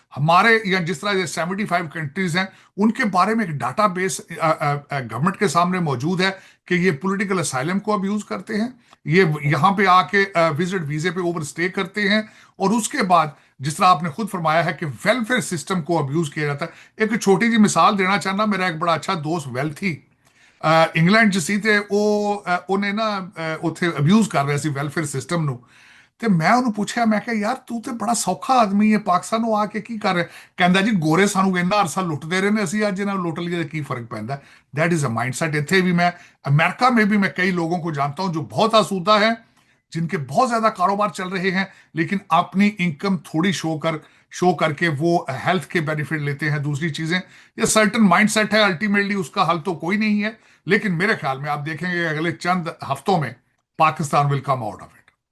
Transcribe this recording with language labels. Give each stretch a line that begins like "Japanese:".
Hindi: हमारे या जिस तरह 75 कंट्रीज हैं, उनके बारे में एक डाटा बेस गवर्नमेंट के सामने मौजूद है कि ये पॉलिटिकल असाइलम को अब यूज करते हैं, ये यहाँ पे आके विजिट वीजे पे ओवर स्टे करते हैं, और उसके बाद जिस तरह आपने खुद फरमाया है कि वेलफेयर सिस्टम को अब्यूज किया जाता है। एक छोटी सी मिसाल देना चाहना, मेरा एक बड़ा अच्छा दोस्त वेल्थी
Punjabi: ਇੰਗਲੈਂਡ 'ਚ ਸੀ ਤੇ ਉਹਨੇ ਨਾ ਉੱਥੇ ਅਬਿਊਜ਼ ਕਰ ਰਿਹਾ ਸੀ ਵੈਲਫੇਅਰ ਸਿਸਟਮ ਨੂੰ। ਤੇ ਮੈਂ ਉਹਨੂੰ ਪੁੱਛਿਆ, ਮੈਂ ਕਿਹਾ ਯਾਰ ਤੂੰ ਤੇ ਬੜਾ ਸੌਖਾ ਆਦਮੀ ਹੈ, ਪਾਕਿਸਤਾਨ ਨੂੰ ਆ ਕੇ ਕੀ ਕਰ ਰਿਹਾ? ਕਹਿੰਦਾ ਜੀ ਗੋਰੇ ਸਾਨੂੰ ਇੰਨਾ ਅਰਸਾ ਲੁੱਟਦੇ ਰਹੇ ਨੇ, ਅਸੀਂ ਅੱਜ ਇਹਨਾਂ ਨੂੰ ਲੁੱਟ ਲਈਏ ਤਾਂ ਕੀ ਫਰਕ ਪੈਂਦਾ?
English: That is a mindset.
Punjabi: ਇੱਥੇ
Hindi: भी मैं अमेरिका में भी मैं कई लोगों को जानता हूं जो बहुत आसूदा है, जिनके बहुत ज्यादा कारोबार चल रहे हैं, लेकिन अपनी इनकम थोड़ी शो करके वो हेल्थ के बेनिफिट लेते हैं, दूसरी चीजें। ये सर्टन माइंडसेट है, अल्टीमेटली उसका हल तो कोई नहीं है। लेकिन मेरे ख्याल में आप देखेंगे अगले चंद हफ्तों में Pakistan
English: Will come out of it.